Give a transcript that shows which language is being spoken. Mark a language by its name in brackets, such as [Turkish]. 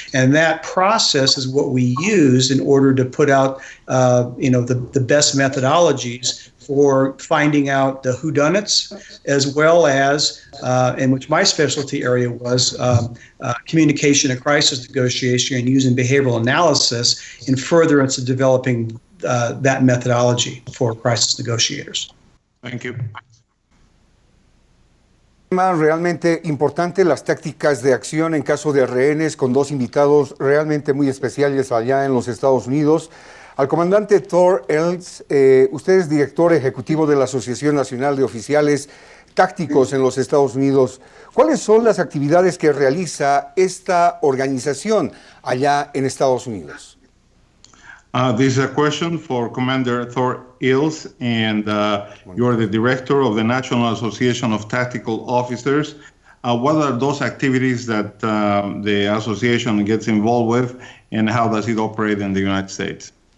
[English] And that process is what we used in order to put out the best methodologies for finding out the whodunits, as well as in which my specialty area was communication and crisis negotiation, and using behavioral analysis in furtherance of developing that methodology for crisis negotiators. Thank you. [Spanish] Tema realmente importante, las tácticas de acción en caso de rehenes, con dos invitados realmente muy especiales allá en los Estados Unidos. Al comandante Thor Eells, usted es director ejecutivo de la Asociación Nacional de Oficiales Tácticos en los Estados Unidos. ¿Cuáles son las actividades que realiza esta organización allá en Estados Unidos? [English] This is a question for Commander Thor Eells, and you're the director of the National Association of Tactical Officers. What are those activities that the association gets involved with, and how does it operate in the United States?